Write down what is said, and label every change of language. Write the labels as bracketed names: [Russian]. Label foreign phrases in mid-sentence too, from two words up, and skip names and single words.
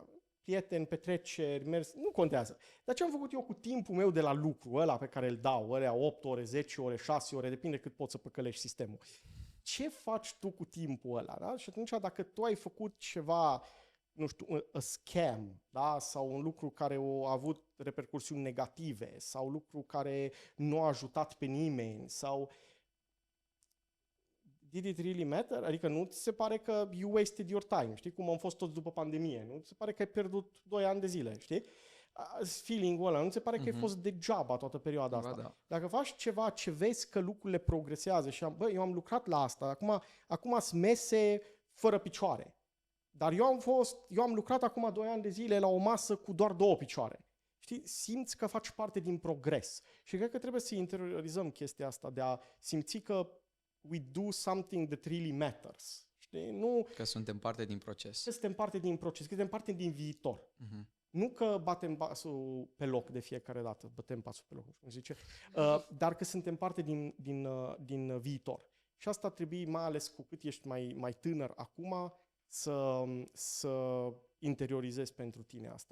[Romanian] Prieteni, petreceri, mers, nu contează. Dar ce am făcut eu cu timpul meu de la lucru ăla pe care îl dau, ălea 8 ore, 10 ore, 6 ore, depinde cât poți să păcălești sistemul. Ce faci tu cu timpul ăla? Da? Și atunci dacă tu ai făcut ceva, nu știu, [English] a scam, [Romanian] da? Sau un lucru care a avut repercursiuni negative, sau lucru care nu a ajutat pe nimeni, sau [English] did it really matter? [Romanian] Adică nu ți se pare că [English] you wasted your time, [Romanian] știi? Cum am fost toți după pandemie, nu ți se pare că ai pierdut 2 ani de zile, știi? Feeling-ul ăla, nu ți se pare că ai fost degeaba toată perioada asta. Da. Dacă faci ceva ce vezi că lucrurile progresează și eu am lucrat la asta, acum sunt mese fără picioare. Dar eu am lucrat acum 2 ani de zile la o masă cu doar 2 picioare. Știi? Simți că faci parte din progres. Și cred că trebuie să interiorizăm chestia asta de a simți că [English] we do something that really matters. [Romanian] Știi? Nu că suntem parte din proces. Că suntem parte din proces, că suntem parte din viitor. Nu că batem pasul pe loc de fiecare dată, bătem pasul pe loc, cum zice, dar că suntem parte din viitor. Și asta trebuie, mai ales cu cât ești mai tânăr acum, să interiorizezi pentru tine asta.